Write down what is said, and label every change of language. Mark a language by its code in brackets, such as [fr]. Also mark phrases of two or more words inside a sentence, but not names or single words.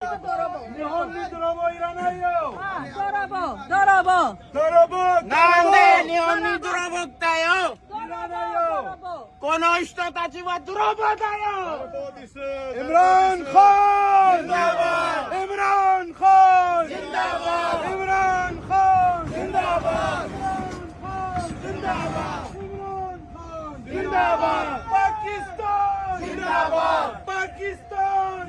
[ja] 日本に泥棒いらないよ。泥棒なんで日本に泥棒来たよ。いらないよ。この人たちは泥棒だよ。 عمران خان عمران خان عمران خان پاکستان پاکستان